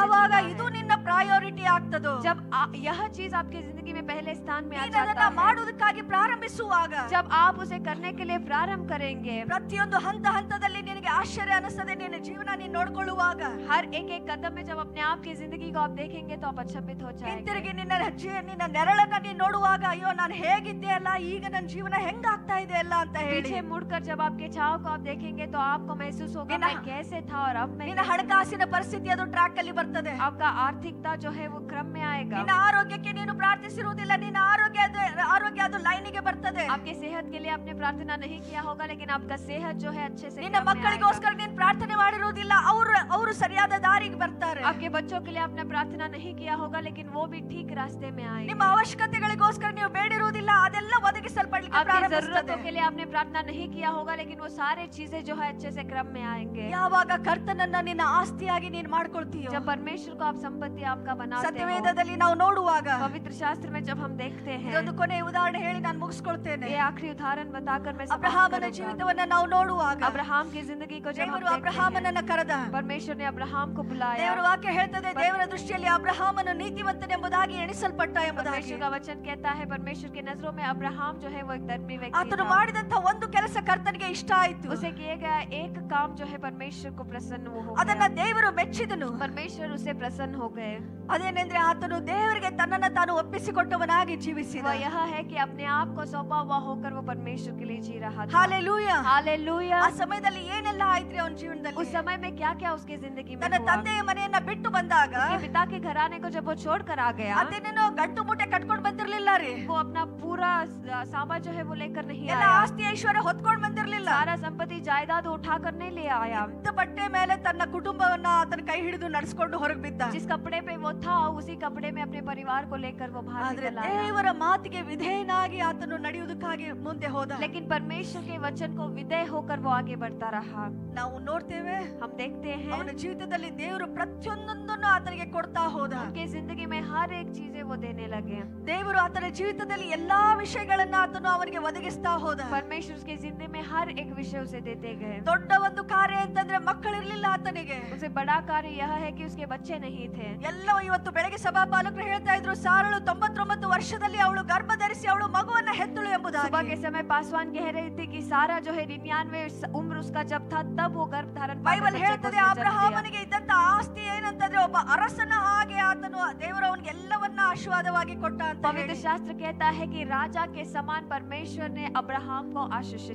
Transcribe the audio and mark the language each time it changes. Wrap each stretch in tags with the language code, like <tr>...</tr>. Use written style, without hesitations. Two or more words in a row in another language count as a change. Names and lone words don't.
<kn>ಯಾವಾಗ</kn> <hi>जीना है।</hi> <kn>ಇದು ನಿನ್ನ ಪ್ರಯಾರಿಟಿ ಆಗ್ತದೋ,</kn> <hi>जब यह चीज आपकी जिंदगी में पहले स्थान में आ</hi> <kn>ನೀನು</kn> <hi>जाता</hi> <kn>ಅದನ್ನ</kn> <hi>है,</hi> <kn>ಮಾಡುವುದಕ್ಕಾಗಿ ಪ್ರಾರಂಭಿಸುವಾಗ,</kn> <hi>जब आप उसे करने के लिए प्रारंभ करेंगे,</hi> <kn>ಪ್ರತಿಯೊಂದು ಹಂತದಲ್ಲಿ ನಿನಗೆ ಆಶ್ಚರ್ಯ ಅನಿಸ್ತದೆ. ನಿನ್ನ ಜೀವನ ನೀನು ನೋಡ್ಕೊಳ್ಳುವಾಗ</kn> <hi>हर एक एक कदम में जब अपने आप की जिंदगी को आप देखेंगे तो आप अचंभित हो जाएंगे।</hi> <kn>ಹಿಂತಿರುಗಿ ನಿನ್ನ ನೆರಳನ್ನ ನೀನು ನೋಡುವಾಗ, ಅಯ್ಯೋ ನಾನು ಹೇಗಿದ್ದೆ ಅಲ್ಲ, ಈಗ ನನ್ನ ಜೀವನ ಹೆಂಗಾಗ್ತಾ ಇದೆ ಅಲ್ಲ ಅಂತ ಹೇಳಿ.</kn> <hi>पीछे मुड़कर जब आपके छाव को आप देखेंगे तो आपको महसूस होगा मैं कैसे था और अब मैं</hi> <kn>ನಿನ್ನ ಹಣಕಾಸಿನ ಪರಿಸ್ಥಿತಿ ಅದು ಟ್ರ್ಯಾಕ್ ಅಲ್ಲಿ ಬರ್ತದೆ.</kn> <hi>आपका आर्थिकता जो है वो क्रम में आएगा।</hi> <kn>ನಿನ್ನ ಆರೋಗ್ಯಕ್ಕೆ ನೀನು ಪ್ರಾರ್ಥಿಸಿರುವುದಿಲ್ಲ, ನಿನ್ನ ಆರೋಗ್ಯ ಅದು ಲೈನಿಗೆ ಬರ್ತದೆ.</kn> <hi>आपके सेहत के लिए आपने प्रार्थना नहीं किया होगा, लेकिन आपका सेहत जो है अच्छे से</hi> <kn>ನಿನ್ನ</kn> <hi>क्रम में</hi> <kn>ಮಕ್ಕಳಿಗೋಸ್ಕರ ನೀನು ಪ್ರಾರ್ಥನೆ ಮಾಡಿರುವುದಿಲ್ಲ, ಅವರು ಸರಿಯಾದ ದಾರಿಗೆ ಬರ್ತಾರೆ.</kn> <hi>आएगा। आपके बच्चों के लिए आपने प्रार्थना नहीं किया होगा, लेकिन वो भी ठीक रास्ते में आएंगे।</hi> <kn>ನಿಮ್ಮ ಅವಶ್ಯಕತೆಗಳಿಗೋಸ್ಕರ ನೀವು ಬೇಡಿರುವುದಿಲ್ಲ, ಅದೆಲ್ಲ ಒದಗಿಸಲ್ಪಡಲಿಕ್ಕೆ</kn> <hi>आपकी</hi> <kn>ಪ್ರಾರಂಭಿಸುತ್ತದೆ.</kn> <hi>जरूरतों के लिए आपने प्रार्थना नहीं किया होगा, लेकिन वो सारे चीजें जो है अच्छे से क्रम में आएंगे।</hi> <kn>ಯಾವಾಗ ಕರ್ತನನ್ನ ನಿನ್ನ ಆಸ್ತಿಯಾಗಿ ನೀನು ಮಾಡ್ಕೊಳ್ತೀಯೋ,</kn> <hi>जब परमेश्वर को आप संपत्ति आपका बनाते हो,</hi> <kn>ಸತ್ಯವೇದದಲ್ಲಿ ನಾವು ನೋಡುವಾಗ,</kn> <hi>पवित्र शास्त्र में जब हम देखते हैं,</hi> <kn>ಇದೊಂದು ಕೊನೆಯ ಉದಾಹರಣೆ ಹೇಳಿ ನಾನು ಮುಗಿಸ್ಕೊಳ್ತೇನೆ.</kn> <hi>ये आखिरी उदाहरण बताकर मैं समाप्त</hi> <kn>ಅಬ್ರಹಾಮನ</kn> <hi>करूंगा।</hi> <kn>ಜೀವಿತವನ್ನ ನಾವು ನೋಡುವಾಗ,</kn> <hi>अब्राहम की जिंदगी को जब हम</hi> <kn>ದೇವರು</kn> <hi>देखते हैं,</hi> <kn>ಅಬ್ರಹಾಮನನ್ನ ಕರೆದ.</kn> <hi>परमेश्वर ने अब्राहम को बुलाया।</hi> <kn>ದೇವರ ವಾಕ್ಯ ಹೇಳ್ತದೆ, ದೇವರ ದೃಷ್ಟಿಯಲ್ಲಿ ಅಬ್ರಹಾಮನು ನೀತಿವಂತನೆಂಬುದಾಗಿ ಎಣಿಸಲ್ಪಟ್ಟ ಎಂಬುದಾಗಿ.</kn> <hi>परमेश्वर का वचन कहता है परमेश्वर की नजरों में अब्राहम जो है वो एक धर्मी व्यक्ति</hi> <kn>ಆತನು</kn> <hi>था।</hi> <kn>ಮಾಡಿದಂತ ಒಂದು ಕೆಲಸ ಕರ್ತನಿಗೆ ಇಷ್ಟ ಆಯ್ತು.</kn> <hi>उसे किए गया एक काम जो है परमेश्वर को प्रसन्न हो</hi> <kn>ಅದನ್ನ</kn> <hi>गया।</hi> <kn>ದೇವರು ಮೆಚ್ಚಿದನು.</kn> <hi>परमेश्वर उसे प्रसन्न हो गए।</hi> <kn>ಅದೇನೆಂದ್ರೆ ಆತನು ದೇವರಿಗೆ ತನ್ನನ್ನ ತಾನು ಒಪ್ಪಿಸಿಕೊಟ್ಟವನಾಗಿ ಜೀವಿಸಿದ.</kn> <hi>वो यह है कि अपने आप को सौंपा हुआ होकर वो परमेश्वर के लिए जी रहा था।</hi> <kn>ಹಾಲೆಲೂಯಾ.</kn> <hi>हालेलूया।</hi> <kn>ಆ ಸಮಯದಲ್ಲಿ ಏನೆಲ್ಲ ಆಯ್ತ್ರಿ ಅವನ ಜೀವನದಲ್ಲಿ.</kn> <hi>उस समय में क्या क्या उसकी जिंदगी में</hi> <kn>ತನ್ನ</kn> <hi>हुआ।</hi> <kn>ತಂದೆಯ ಮನೆಯನ್ನ ಬಿಟ್ಟು ಬಂದಾಗ,</kn> <hi>उसके पिता के घराने को जब वो छोड़ कर आ गया,</hi> <kn>ಅದೇನೇನೋ ಗಂಟು ಮೂಟೆ ಕಟ್ಕೊಂಡು ಬಂದಿರ್ಲಿಲ್ಲ ರೀ.</kn> <hi>वो अपना पूरा सामान जो है वो लेकर नहीं</hi> <kn>ಎಲ್ಲ</kn> <hi>आया।</hi> <kn>ಆಸ್ತಿ ಐಶ್ವರ್ಯ ಹೊತ್ಕೊಂಡು ಬಂದಿರ್ಲಿಲ್ಲ.</kn> <hi>सारा संपत्ति जायदाद उठाकर नहीं ले आया।</hi> <kn>ಇದ್ದ ಬಟ್ಟೆ ಮೇಲೆ ತನ್ನ ಕುಟುಂಬವನ್ನ ಆತನ ಕೈ ಹಿಡಿದು ನಡೆಸಿಕೊಂಡು ಹೊರಗೆ ಬಿದ್ದ.</kn> <hi>जिस कपड़े पे वो था उसी कपड़े में अपने परिवार को लेकर वो बाहर</hi> <kn>ಆದ್ರೆ</kn> <hi>निकल आया।</hi> <kn>ದೇವರ ಮಾತಿಗೆ ವಿಧೇಯನಾಗಿ ಆತನು ನಡೆಯುವುದಕ್ಕಾಗಿ ಮುಂದೆ ಹೋದ.</kn> <hi>लेकिन परमेश्वर के वचन को विधेय होकर वो आगे बढ़ता रहा।</hi> <kn>ನಾವು ನೋಡ್ತೇವೆ,</kn> <hi>हम देखते हैं</hi> <kn>ಅವನ ಜೀವಿತದಲ್ಲಿ ದೇವರು ಪ್ರತಿಯೊಂದನ್ನು ಆತನಿಗೆ ಕೊಡ್ತಾ ಹೋದ.</kn> <hi>उनके जिंदगी में हर एक चीजें वो देने लगे।</hi> <kn>ದೇವರು ಆತನ ಜೀವಿತದಲ್ಲಿ ಎಲ್ಲಾ ವಿಷಯಗಳನ್ನ ಆತನು ಅವನಿಗೆ ಒದಗಿಸ್ತಾ ಹೋದ.</kn> <hi>परमेश्वर उसके जिंदगी में हर एक विषय उसे देते गए।</hi> <kn>ದೊಡ್ಡ ಒಂದು ಕಾರ್ಯ ಅಂತಂದ್ರೆ ಮಕ್ಕಳಿರ್ಲಿಲ್ಲ ಆತನಿಗೆ.</kn> <hi>उसे बड़ा कार्य यह है कि उसके बच्चे नहीं थे।</hi> <kn>ಎಲ್ಲವೂ ಇವತ್ತು ಬೆಳಗ್ಗೆ ಸಭಾಪಾಲಕರು ಹೇಳ್ತಾ ಇದ್ರು, ಸಾರಳು 99 ವರ್ಷದಲ್ಲಿ ಅವಳು ಗರ್ಭ ಧರಿಸಿ ಅವಳು ಮಗುವನ್ನ ಹೆತ್ತಳು</kn> <hi>सुबह</hi> <kn>ಎಂಬುದಾಗಿ.</kn> <hi>के समय पासवान कह रही थी कि सारा जो है 99 उम्र उसका जब था तब वो गर्भ धारण</hi> <kn>ಬೈಬಲ್ ಹೇಳ್ತದೆ, ಅಬ್ರಹಾಮನಿಗೆ ಇದ್ದಂತ ಆಸ್ತಿ ಏನಂತಂದ್ರೆ ಒಬ್ಬ ಅರಸನ ಹಾಗೆ ಆತನು ದೇವರು ಅವನಿಗೆ ಎಲ್ಲವನ್ನ ಆಶೀರ್ವಾದವಾಗಿ ಕೊಟ್ಟ ಅಂತ</kn> <hi>पवित्र</hi> <kn>ಹೇಳಿ.</kn> <hi>शास्त्र कहता है कि राजा के समान परमेश्वर ने अब्राहम को आशीषित</hi>